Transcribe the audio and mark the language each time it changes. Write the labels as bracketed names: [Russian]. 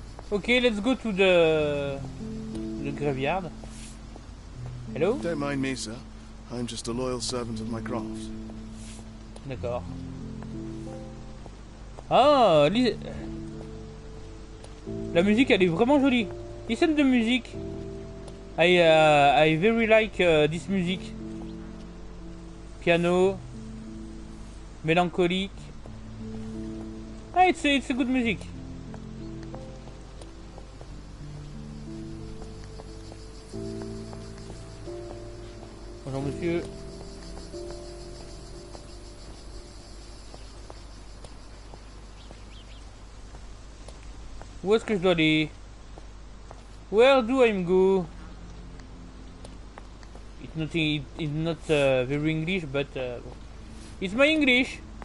[English] Okay, let's go to the graveyard. Hello? Don't mind me, sir. I'm just a loyal servant of my craft. [French] D'accord. Ah, la musique elle est vraiment jolie. [English] Listen de musique. I very like this music. [French] Piano, mélancolique. Ah, [English] it's a good music. [French] Bonjour monsieur. Où est-ce que je dois aller? [English] Where do I go? It's not very English, but it's my English.